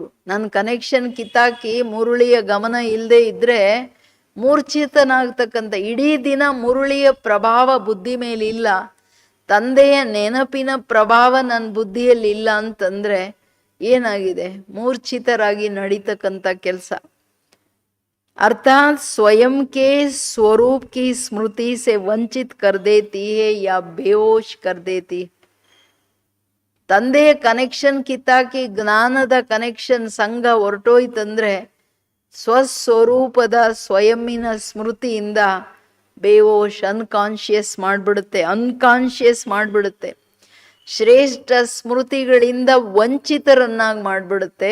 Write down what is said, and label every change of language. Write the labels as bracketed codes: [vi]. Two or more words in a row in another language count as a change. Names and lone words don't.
[kn] ನನ್ನ ಕನೆಕ್ಷನ್ ಕಿತ್ತಾಕಿ ಮುರುಳಿಯ ಗಮನ ಇಲ್ಲದೆ ಇದ್ರೆ ಮೂರ್ಛಿತನಾಗ್ತಕ್ಕಂಥ. ಇಡೀ ದಿನ ಮುರುಳಿಯ ಪ್ರಭಾವ ಬುದ್ಧಿ ಮೇಲೆ ಇಲ್ಲ, ತಂದೆಯ ನೆನಪಿನ ಪ್ರಭಾವ ನನ್ನ ಬುದ್ಧಿಯಲ್ಲಿ ಇಲ್ಲ ಅಂತಂದ್ರೆ ಏನಾಗಿದೆ? ಮೂರ್ಛಿತರಾಗಿ ನಡೀತಕ್ಕಂಥ ಕೆಲಸ. [hi] अर्थात स्वयं के स्वरूप की स्मृति से वंचित कर देती है या बेहोश कर देती. [kn] ತಂದೆಯ ಕನೆಕ್ಷನ್ ಕಿತ್ತಾಕಿ ಜ್ಞಾನದ ಕನೆಕ್ಷನ್ ಸಂಘ ಹೊರಟೋಯ್ತಂದ್ರೆ ಸ್ವಸ್ವರೂಪದ ಸ್ವಯಂನ ಸ್ಮೃತಿಯಿಂದ ಬೇವೋಶ್ ಅನ್ಕಾನ್ಶಿಯಸ್ ಮಾಡಿಬಿಡುತ್ತೆ, ಅನ್ಕಾನ್ಶಿಯಸ್ ಮಾಡಿಬಿಡುತ್ತೆ. ಶ್ರೇಷ್ಠ ಸ್ಮೃತಿಗಳಿಂದ ವಂಚಿತರನ್ನಾಗಿ ಮಾಡಿಬಿಡುತ್ತೆ.